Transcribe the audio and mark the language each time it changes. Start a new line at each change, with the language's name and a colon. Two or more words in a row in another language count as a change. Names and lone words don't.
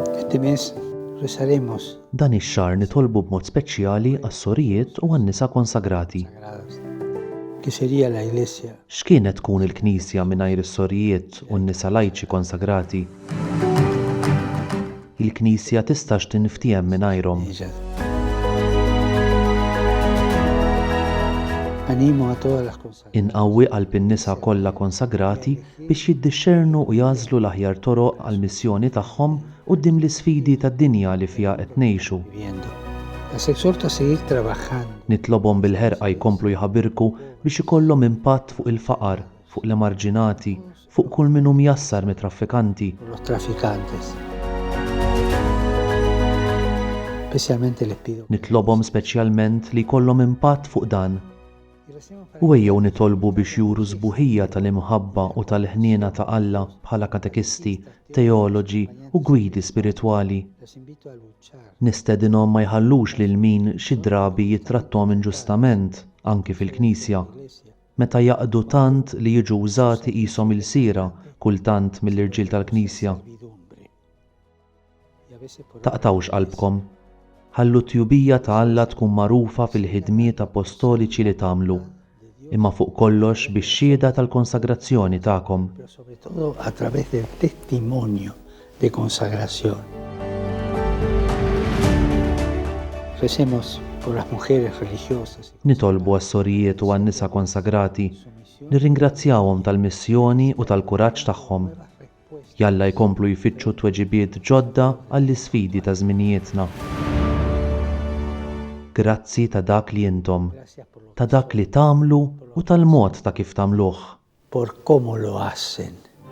Spanish: Este mes rezaremos
Maltese: Dan ix-xahar nitolbu b'mod speċjali għas-sorijiet u għan-nisa konsagrati.
Spanish: sagrados, que sería la Iglesia
Maltese: X'kienet tkun il-Knisja mingħajr is-sorijiet u n-nisa lajċi konsagrati? Il-Knisja tistax tinftiem mingħajrhom.
Spanish: ellas. Animo a todas las consagradas
Maltese: Inqawwi qalb in-nisa kollha konsagrati biex jiddixxernu u jażlu l-aħjar toroq għall-missjoni tagħhom quddiem l-isfidi tad-dinja li fiha qed ngħixu.
Spanish: viviendo. Las exhorto a seguir trabajando
Maltese: Nitlobhom bil-ħerqa jkomplu jħabbirku biex ikollhom impatt fuq il-faqar, fuq l-emarġinati, fuq kull min hu mjassar mit-traffikanti.
Spanish: por los traficantes. Especialmente les pido
Maltese: Nitlobhom speċjalment li jkollhom impatt fuq dan.
Spanish: y recemos para
Maltese: U ejjew nitolbu biex juru sbuħija tal-imħabba u tal-ħniena ta' Alla bħala katekisti, teoloġi u gwidi spiritwali.
Spanish: los invito a luchar
Maltese: Nistedinhom ma jħallux lil min xi drabi jittrattom inġustament anki fil-Knisja.
Spanish: Iglesia
Maltese: Meta jaqdu tant li jiġu użati qishom il-sira kultant mill-irġiel tal-Knisja.
Spanish: servidumbre. Y a veces por
Maltese: Taqtawx qalbkom. Ħallu tjubija ta' Alla tkun magħrufa fil-ħidmiet apostoliċi li tagħmlu, imma fuq kollox bix-xhieda tal-konsagrazzjoni tagħkom.
Spanish: pero sobre todo a través del testimonio de consagración. Recemos por las mujeres religiosas
Maltese: Nitolbu għas-sorijiet u għan-nisa konsagrati, nirringrazzjawhom tal-missjoni u tal-kuraġġ tagħhom. Jalla jkomplu jfittxu tweġibiet ġodda għall-isfidi ta' żminijietna. Grazzi ta' dak li intom,
Spanish: Gracias por,
Maltese: ta' dak li tagħmlu u tal-mod ta' kif tagħmluh.
Spanish: por cómo lo hacen.